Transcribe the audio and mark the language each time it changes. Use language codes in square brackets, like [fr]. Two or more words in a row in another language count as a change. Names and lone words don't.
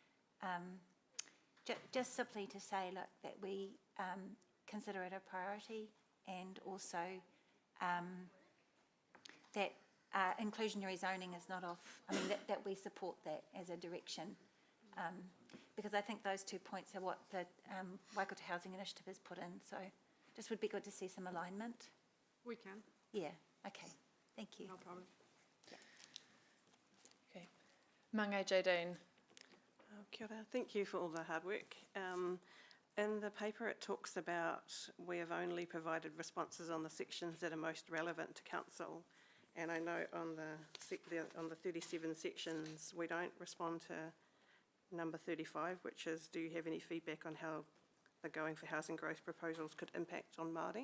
[en] Just simply to say, look, that we consider it a priority, and also that inclusionary zoning is not off, that we support that as a direction. Because I think those 2 points are what the Waikato Housing Initiative has put in, so just would be good to see some alignment. We can, Yeah, okay, thank you. no problem. Okay. Mange Jadine. [mi] Kia ora. [en] Thank you for all the hard work. In the paper it talks about we have only provided responses on the sections that are most relevant to council, and I know on the 37 sections we don't respond to number 35, which is, do you have any feedback on how the Going for Housing Growth proposals could impact on Māori?